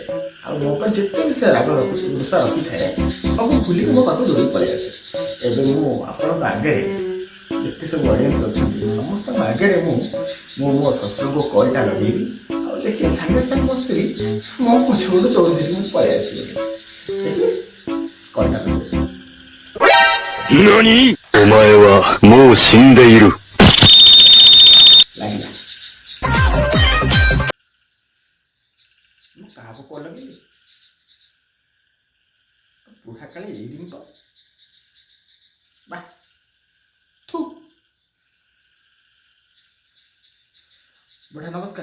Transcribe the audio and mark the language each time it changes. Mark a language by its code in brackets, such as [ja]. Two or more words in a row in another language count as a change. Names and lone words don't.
[or] ଆଉ ମୋ ଉପରେ ଯେତେ ବି ସେ ରାଗ ରୁଷା ରଖିଥାଏ ସବୁ ଭୁଲିକି ମୋ ପାଖକୁ ଦୌଡ଼ିକି ପଳେଇ ଆସେ। ଏବେ ମୁଁ ଆପଣଙ୍କ ଆଗରେ ଯେତେ ସବୁ ଅଡ଼ିଏନ୍ସ ଅଛନ୍ତି ସମସ୍ତଙ୍କ ଆଗରେ ମୁଁ ମୋ ଶ୍ୱଶୁରଙ୍କୁ କଲ୍ଟା ଲଗେଇବି। ଆଉ ଦେଖିବେ ସାଙ୍ଗେ ସାଙ୍ଗେ ମୋ ସ୍ତ୍ରୀ ମୋ ପଛପଟୁ ଦୌଡ଼ି ଧରିକି ମୋତେ ପଳେଇ ଆସିବେ। ଦେଖିବେ କଲ୍ଟା ଲଗଉଛି। [ja] 何お前はもう死んでいる。 [or] ଲାଗିଲା। ମୁଁ କାହାକୁ କଲ୍ ଲଗେଇଲି? ବୁଢ଼ା କାଳେ ଏଇ ରିଙ୍ଗ ବା ଥୁ। ବୁଢ଼ା ନମସ୍କାର।